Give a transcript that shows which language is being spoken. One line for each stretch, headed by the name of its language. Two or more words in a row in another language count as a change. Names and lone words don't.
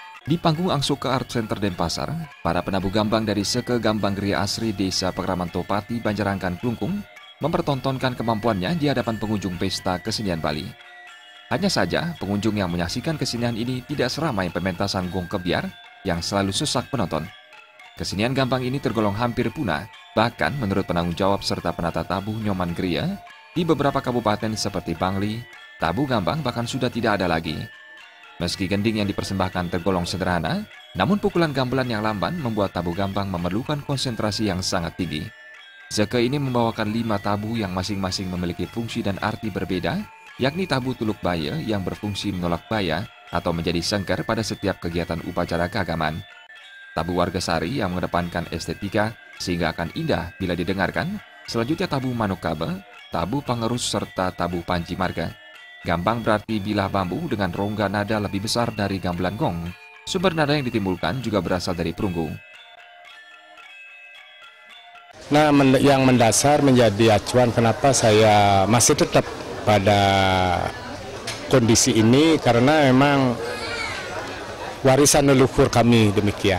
Indonesian: Di panggung Angsuka Art Center Denpasar, para penabuh gambang dari Seke Gambang Gria Asri Desa Pekraman Topati, Banjarangkan, Klungkung mempertontonkan kemampuannya di hadapan pengunjung pesta kesenian Bali. Hanya saja, pengunjung yang menyaksikan kesenian ini tidak seramai pementasan gong kebiar yang selalu sesak penonton. Kesenian gambang ini tergolong hampir punah, bahkan menurut penanggung jawab serta penata tabuh Nyoman Gria, di beberapa kabupaten seperti Bangli, tabuh gambang bahkan sudah tidak ada lagi. Meski gending yang dipersembahkan tergolong sederhana, namun pukulan gamelan yang lamban membuat tabuh gambang memerlukan konsentrasi yang sangat tinggi. Seke ini membawakan 5 tabuh yang masing-masing memiliki fungsi dan arti berbeda, yakni tabuh tuluk baya yang berfungsi menolak baya atau menjadi sengker pada setiap kegiatan upacara keagamaan. Tabuh Wargasari yang mengedepankan estetika sehingga akan indah bila didengarkan. Selanjutnya tabuh Manukabe, tabuh Pangerus serta tabuh Panji Marga. Gambang berarti bilah bambu dengan rongga nada lebih besar dari gamelan gong. Sumber nada yang ditimbulkan juga berasal dari perunggu. Nah, yang mendasar menjadi acuan kenapa saya masih tetap pada kondisi ini karena memang warisan leluhur kami demikian.